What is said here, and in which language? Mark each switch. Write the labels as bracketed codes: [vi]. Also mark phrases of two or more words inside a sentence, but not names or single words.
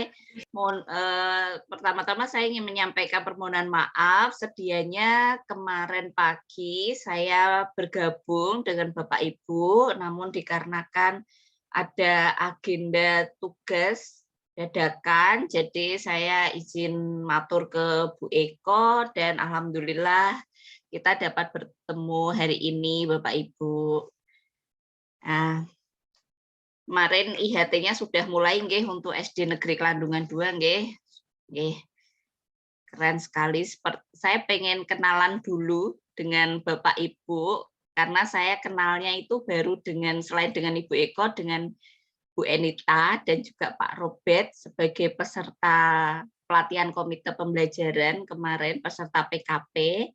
[id] Pertama-tama saya ingin menyampaikan permohonan maaf, sedianya kemarin pagi saya bergabung dengan Bapak Ibu, namun dikarenakan ada agenda tugas dadakan, jadi saya izin matur ke Bu Eko dan alhamdulillah kita dapat bertemu hari ini Bapak Ibu. Nah, kemarin IHT-nya sudah mulai nggih untuk SD Negeri Kelandungan 2 nggih. Nggih. Keren sekali. Saya pengen kenalan dulu dengan Bapak Ibu karena saya kenalnya itu baru selain dengan Ibu Eko, dengan Bu Enita dan juga Pak Robert sebagai peserta pelatihan komite pembelajaran kemarin, peserta PKP.